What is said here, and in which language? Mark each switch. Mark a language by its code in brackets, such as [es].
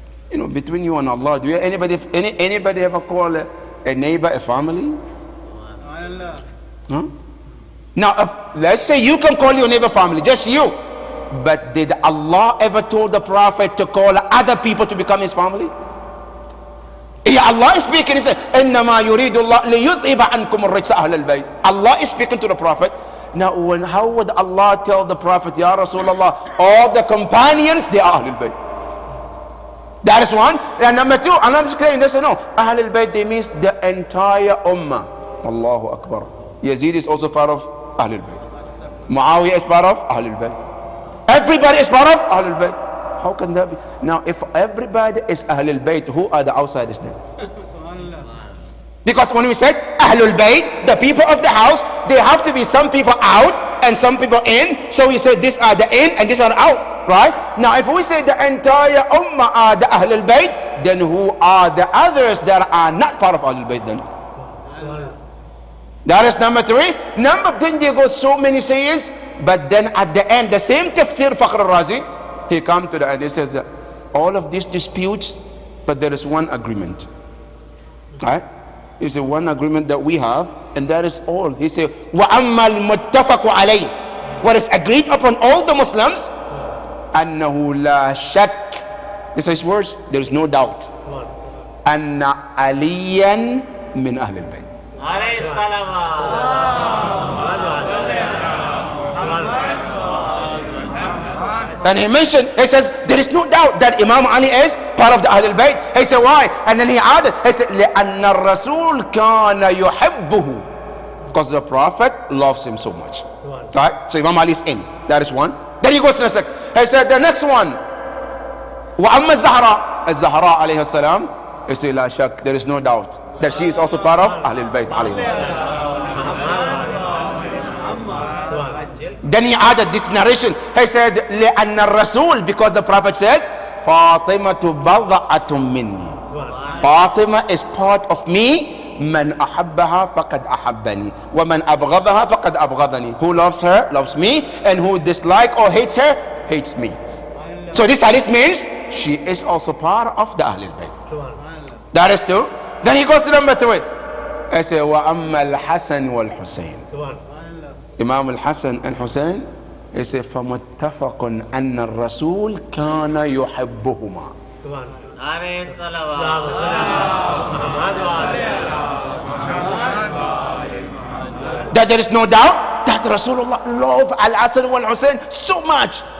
[en] You know, between you and Allah, do you, anybody ever call a neighbor a family? Huh? Now, let's say you can call your neighbor family, just you. But did Allah ever told the Prophet to call other people to become his family? Yeah, Allah is speaking. He said, [ar] إِنَّمَا يُرِيدُ اللَّهُ لِيُذْهِبَ عَنْكُمُ الرِّجْسَ أَهْلَ الْبَيْتِ. [en] Allah is speaking to the Prophet. Now, how would Allah tell the Prophet, Ya Rasulullah, all the companions, they are Ahlul Bayt? That is one. And number two, another claim, they say no, Ahlul Bayt, they means the entire Ummah. Allahu Akbar. Yazid is also part of Ahlul Bayt. Muawiyah is part of Ahlul Bayt. Everybody is part of Ahlul Bayt. How can that be? Now, if everybody is Ahlul Bayt, who are the outsiders then? Because when we said Ahlul Bayt, the people of the house, they have to be some people out and some people in. So we said these are the in and these are out, right? Now, if we say the entire Ummah are the Ahlul Bayt, then who are the others that are not part of Ahlul Bayt then? That is number three. Number 10, there go so many sayings, but then at the end, the same Tafsir Fakhr al-Razi, he come to the end, he says that all of these disputes, but there is one agreement. Right? He said one agreement that we have, and that is all. He said, [ar] وَأَمَّا الْمُتَّفَقُ عَلَيْهِ. [en] What is agreed upon all the Muslims, [ar] أَنَّهُ لَا شَكْ. [en] This is words, there is no doubt. [ar] أَنَّ عَلِيًّا مِنْ أَهْلِ الْبَيْتِ. عليه الصلوات. [en] And he mentioned, he says, there is no doubt that Imam Ali is part of the Ahlul Bayt. He said, why? And then he added, he said, [ar] لأن الرسول كان يحبه. [en] Because the Prophet loves him so much. Right? So Imam Ali is in. That is one. Then he goes to the second. He said, the next one, [ar] وأما الزهراء. الزهراء عليه السلام. [en] He said, [ar] لا شك, [en] there is no doubt that she is also part of Ahlul Bayt [ar] عليه السلام. [en] Then he added this narration. He said, [ar] لأن الرسول, [en] because the Prophet said, [ar] فاطمة بضعة مني. [en] Fatima is part of me. [ar] من أحبها فقد أحبني ومن أبغضها فقد أبغضني. [en] Who loves her loves me, and who dislike or hates her hates me. So this hadith means she is also part of the Ahlul Bayt. That is two. Then he goes to number three. He said, [ar] وأما الحسن والحسين. [en] Imam al-Hasan and Hussein, he said, [ar] فَمُتَّفَقٌ أَنَّ الرَّسُولِ كَانَ يُحِبُّهُمَا. عليه الصلوات. [en] That there is no doubt that Rasulullah loved Al-Hasan wal Hussein so much.